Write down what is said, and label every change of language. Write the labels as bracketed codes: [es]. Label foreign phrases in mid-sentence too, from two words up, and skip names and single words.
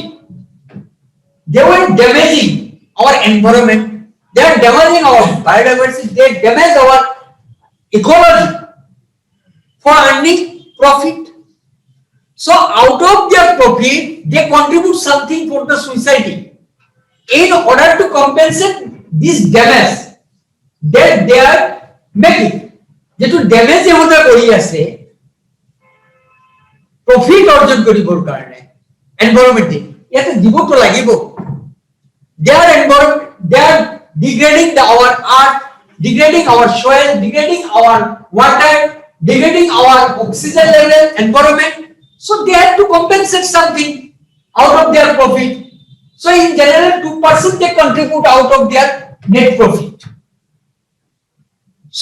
[en] They were damaging our environment, they are damaging our biodiversity, they damage our ecology for earning profit. So out of their profit, they contribute something for the society in order to compensate this damage that they are making. [as] যেটো ড্যামেজ হতে করি আছে প্রফিট অর্জন করিবৰ কাৰণে এনভায়রনমেন্টে ইয়াতে দিব তো লাগিব [en] their environment they are degrading our earth, degrading our soil, degrading our water, degrading our oxygen level environment, so they have to compensate something out of their profit. So in general 2% they contribute out of their net profit.